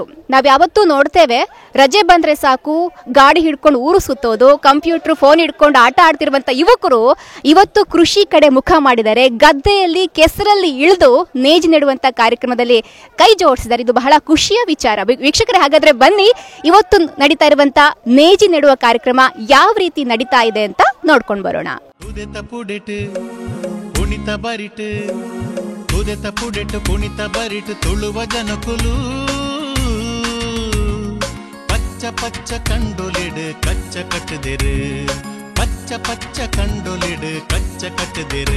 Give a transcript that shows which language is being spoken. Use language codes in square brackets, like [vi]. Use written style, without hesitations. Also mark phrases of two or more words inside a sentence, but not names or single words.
[kn] ನಾವು ಯಾವತ್ತೂ ನೋಡ್ತೇವೆ, ರಜೆ ಬಂದ್ರೆ ಸಾಕು ಗಾಡಿ ಹಿಡ್ಕೊಂಡು ಊರು ಸುತ್ತೋದು, ಕಂಪ್ಯೂಟರ್, ಫೋನ್ ಹಿಡ್ಕೊಂಡು ಆಟ ಆಡ್ತಿರುವಂತ ಯುವಕರು ಇವತ್ತು ಕೃಷಿ ಕಡೆ ಮುಖ ಮಾಡಿದ್ದಾರೆ. ಗದ್ದೆಯಲ್ಲಿ ಕೆಸರಲ್ಲಿ ಇಳಿದು ನೇಜಿ ನೆಡುವಂತ ಕಾರ್ಯಕ್ರಮದಲ್ಲಿ ಕೈ ಜೋಡಿಸಿದ್ದಾರೆ. ಇದು ಬಹಳ ಖುಷಿಯ ವಿಚಾರ. ವೀಕ್ಷಕರೇ, ಹಾಗಾದ್ರೆ ಬನ್ನಿ ಇವತ್ತು ನಡೀತಾ ಇರುವಂತ ನೇಜಿ ನೆಡುವ ಕಾರ್ಯಕ್ರಮ ಯಾವ ರೀತಿ ನಡೀತಾ ಇದೆ ಅಂತ ನೋಡ್ಕೊಂಡು ಬರೋಣ. [tcy] ಪುಣಿತ ಬರಿಟ್ ತುಳುವ ಜನಕುಲು ಪಚ್ಚ ಪಚ್ಚ ಕಂಡೊಲಿಡ್ ಕಚ್ಚ ಕಟ್ಟದಿರು, ಪಚ್ಚ ಪಚ್ಚ ಕಂಡೊಲಿಡ್ ಕಚ್ಚ ಕಟ್ಟದಿರು.